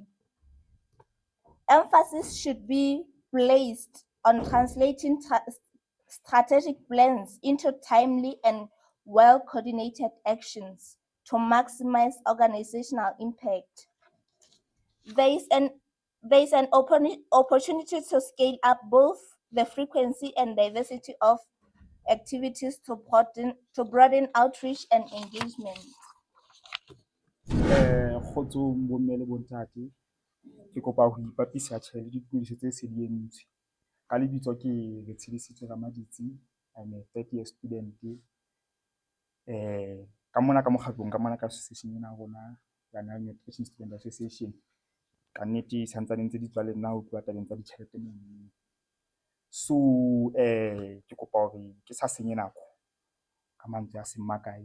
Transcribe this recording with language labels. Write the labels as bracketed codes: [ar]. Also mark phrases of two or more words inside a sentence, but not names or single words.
[en] Emphasis should be placed on translating strategic plans into timely and well-coordinated actions to maximize organizational impact. There is an opportunity to scale up both the frequency and diversity of activities to broaden outreach and engagement. [st] Kgotsong bomme le bontate, ke kopa ho ipapisa tjhe le dituediso tse se di entswe. Ka lebitso ke re tshebisitswe Ramaditsi, [en] I'm a 3rd year student. [st] Ka mona ka mokgatlong ka mona ka association ena rona ya National Nutrition Student Association. Ka nnete santsane ntse di tswa le nna ho tloha tabeng tsa ditjhelete mono. So ke kopa hore ke sa senye nako ka mantswe a seng makae.